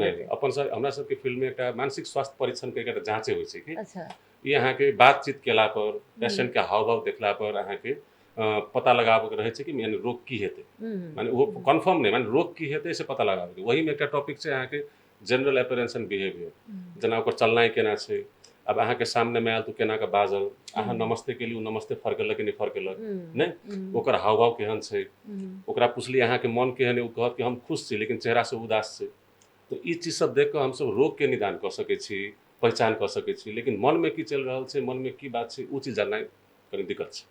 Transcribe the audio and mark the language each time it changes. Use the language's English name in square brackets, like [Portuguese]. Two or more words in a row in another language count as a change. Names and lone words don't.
[Maithili] नहीं, अपन सब हमरा सब के फील्ड में एकटा मानसिक स्वास्थ्य परीक्षण के एकटा जांच होइ छै कि अच्छा, ये अहाँके बातचीत केला पर पेशेंट के हाव भाव देखला पर अहाँके पता लगाबे के रहे छै कि यानी रोग की हेतै, माने वो कन्फर्म नहीं, माने रोग की हेतै से पता लगाबे वही में एकटा टॉपिक छै अहाँके [English] general appearance and behaviour, [Maithili] जेना ओकर चलनाइ केना छै। अब अहाँके सामने में आयल तो केना के बाजल, अहाँ नमस्ते के लिए नमस्ते फरकेलक कि नहीं फरकेलक, नहीं ओकर हाव भाव केहन छै, ओकरा पुछली अहाँके मन केहन है, वो कहत कि हम खुश छी लेकिन चेहरा से उदास छै। तो ई चीज सब देख कऽ हमसब रोग के निदान कऽ सकै छी, पहचान कऽ सकै छी, लेकिन मन में की चल रहल छै, मन में की बात छै, उ चीज जाननाइ कनि दिक्कत छै।